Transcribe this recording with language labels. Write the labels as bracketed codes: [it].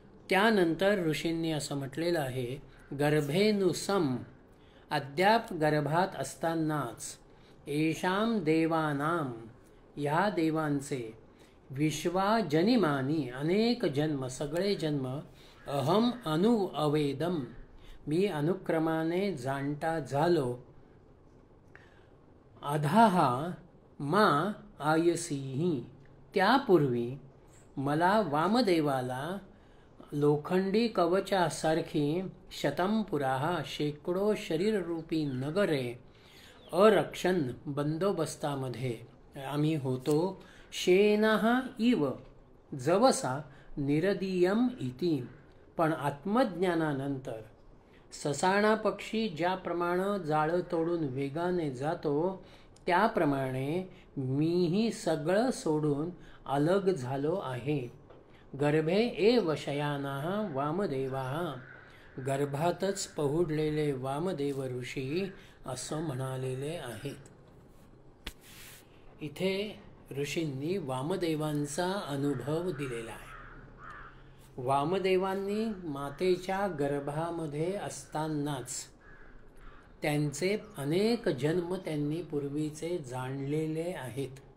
[mr] त्यानंतर ऋषींनी असं म्हटलेलं आहे [sa] गर्भेनुसम [mr] अद्याप गर्भात असतानाच [sa] येषाम देवानाम [mr] ह्या देवांचे [sa] विश्वा जनिमानी [mr] अनेक जन्म सगळे जन्म [sa] अहम अवेदम [mr] मी अनुक्रमाने जाणता झालो [sa] अधाहा मा आयसीही [mr] त्यापूर्वी मला वामदेवाला लोखंडी कवचासारखी [sa] शतं पुराः [mr] शेकडो शरीररूपी नगरे [sa] अरक्षण [mr] बंदोबस्तामध्ये आम्ही होतो. [sa] शेनः इव जवसा निरदीयम इति. [mr] पण आत्मज्ञानानंतर ससाणा पक्षी ज्याप्रमाणे जाळं तोडून वेगाने जातो त्याप्रमाणे मीही सगळं सोडून अलग झालो आहे. [sa] गर्भे एव शयानाः वामदेवाः. [mr] गर्भातच पहुडलेले वामदेव ऋषी असं म्हणालेले आहेत. इथे ऋषींनी वामदेवांचा अनुभव दिलेला आहे. वामदेवांनी मातेच्या गर्भामध्ये असतानाच त्यांचे अनेक जन्म त्यांनी पूर्वीचे जाणलेले आहेत.